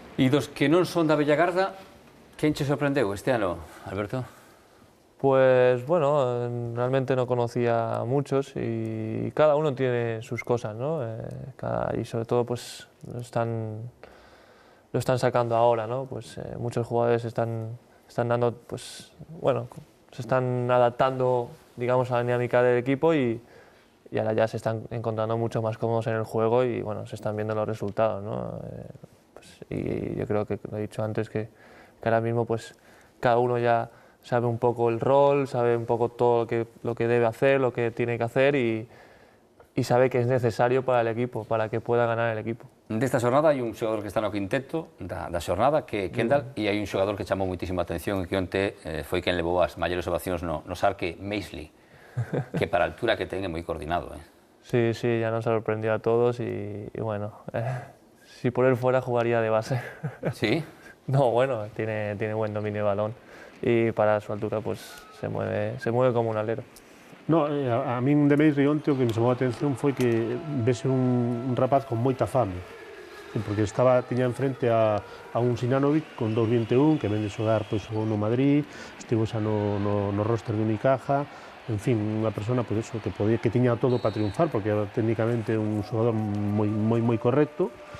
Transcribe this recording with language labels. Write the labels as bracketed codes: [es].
[gl] E dos que non son da Bella Garda, quen che sorprendeu este ano, Alberto? [es] Pues bueno, realmente no conocía a muchos y cada uno tiene sus cosas, ¿no? Y sobre todo pues lo están sacando ahora, ¿no? Pues muchos jugadores están dando, pues bueno, se están adaptando, digamos, a la dinámica del equipo y ahora ya se están encontrando mucho más cómodos en el juego y bueno, se están viendo los resultados, ¿no? Y yo creo que lo he dicho antes que ahora mismo pues cada uno ya sabe un poco el rol, sabe un poco todo lo que debe hacer, lo que tiene que hacer y sabe que es necesario para el equipo, para que pueda ganar el equipo. [gl] Desta xornada hai un xogador que está no quinteto da xornada, que é Kendall, e hai un xogador que chamou moitísima atención e que onte foi quen levou as maiores ovacións no Sarque, Maisley, que para a altura que ten é moi coordinado. [es] Sí, ya nos sorprendió a todos y bueno, si por él fuera jugaría de base. ¿Sí? No, bueno, tiene buen dominio de balón y para su altura pues se mueve como un alero. [gl] No, a min de Meis Rionte o que me chamou a atención foi que vese un rapaz con moita fame, porque tiña enfrente a un Sinanovic con 2.21 que vende xogar pois, no Madrid, estivo xa no roster de Unicaja, en fin, unha persona pois, eso, que tiña todo para triunfar porque era técnicamente un xogador moi correcto.